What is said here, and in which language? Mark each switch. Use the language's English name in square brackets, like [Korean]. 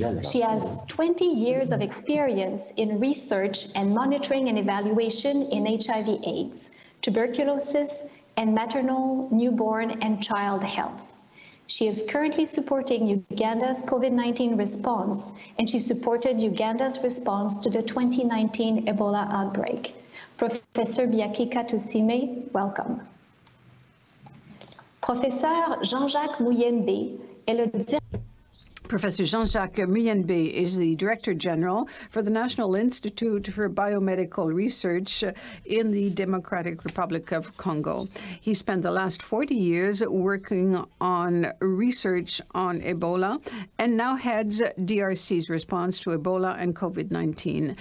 [English] She has 20 years of experience in research and monitoring and evaluation in HIV/AIDS, tuberculosis, and maternal, newborn, and child health. She is currently supporting Uganda's COVID-19 response, and she supported Uganda's response to the 2019 Ebola outbreak. Professor Byakika-Tusime, welcome. [French] Professor Jean-Jacques Muyembe est le directeur. [English] Professor Jean-Jacques Muyembe is the Director General for the National Institute for Biomedical Research in the Democratic Republic of Congo. He spent the last 40 years working on research on Ebola and now heads DRC's response to Ebola and COVID-19.